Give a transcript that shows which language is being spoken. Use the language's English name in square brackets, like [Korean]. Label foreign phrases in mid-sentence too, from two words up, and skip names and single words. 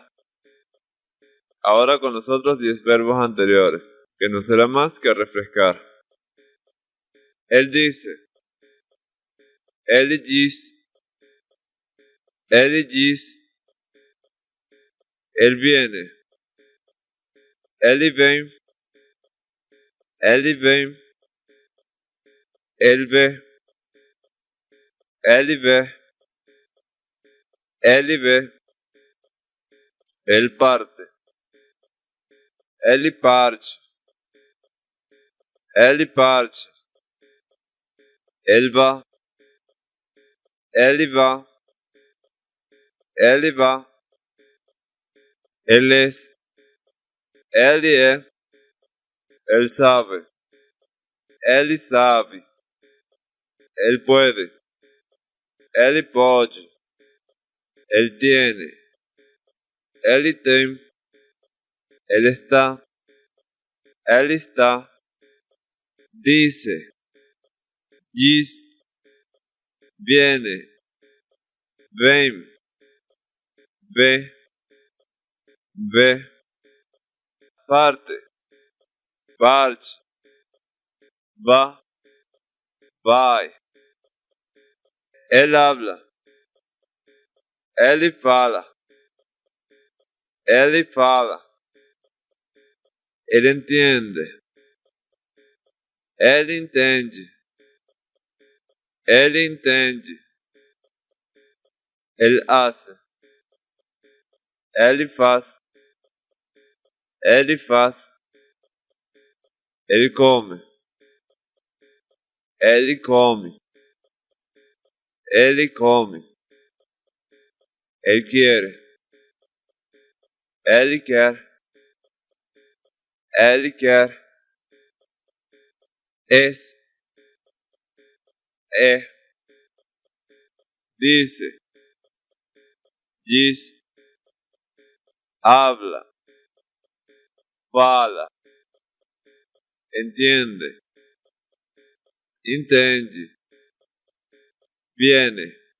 [Spanish] Ahora con los otros 10 verbos anteriores, que no será más que refrescar. Él dice, [Portuguese] ele diz, ele diz, [Spanish] él viene, [Portuguese] ele vem, ele vem, [Spanish] él ve, [Portuguese] ele ve, ele ve, [Spanish] él parte, [Portuguese] ele parte, ele parte, [Spanish] él va, [Portuguese] ele va, ele va, [Spanish] él es, [Portuguese] ele é, [Spanish] él sabe, [Portuguese] ele sabe, [Spanish] él puede, [Portuguese] ele pode, [Spanish] él tiene, [Portuguese] ele tem, [Spanish] él está, dice, diz, viene, vem, ve, parte, va, vai, él habla, [Portuguese] ele fala, [Spanish] él entiende, [Portuguese] ele entende, [Spanish] él hace, [Portuguese] ele faz, [Spanish] él come, [Portuguese] ele come, [Spanish] él quiere, [Portuguese] ele quer, [Spanish] es, dice, diz, habla, fala, entiende, entende, viene,